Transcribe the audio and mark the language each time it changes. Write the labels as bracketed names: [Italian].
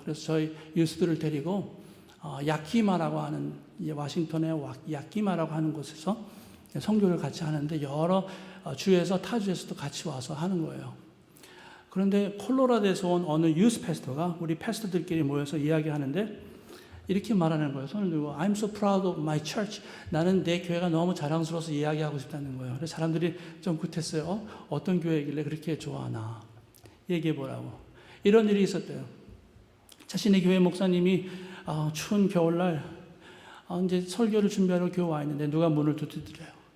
[Korean] 그래서 저희 유스들을 데리고 야키마라고 하는 워싱턴의 야키마라고 하는 곳에서 선교를 같이 하는데 여러 주에서 타주에서도 같이 와서 하는 거예요. 그런데 콜로라도에서 온 어느 유스 패스터가 우리 패스터들끼리 모여서 이야기하는데 이렇게 말하는 거예요. 손을 들고 [English] I'm so proud of my church. [Korean] 나는 내 교회가 너무 자랑스러워서 이야기하고 싶다는 거예요. 그래서 사람들이 좀 굿했어요. 어떤 교회이길래 그렇게 좋아하나 얘기해 보라고. 이런 일이 있었대요. 자신의 교회 목사님이 추운 겨울날 이제 설교를 준비하러 교회 와 있는데 누가 문을 두드려요.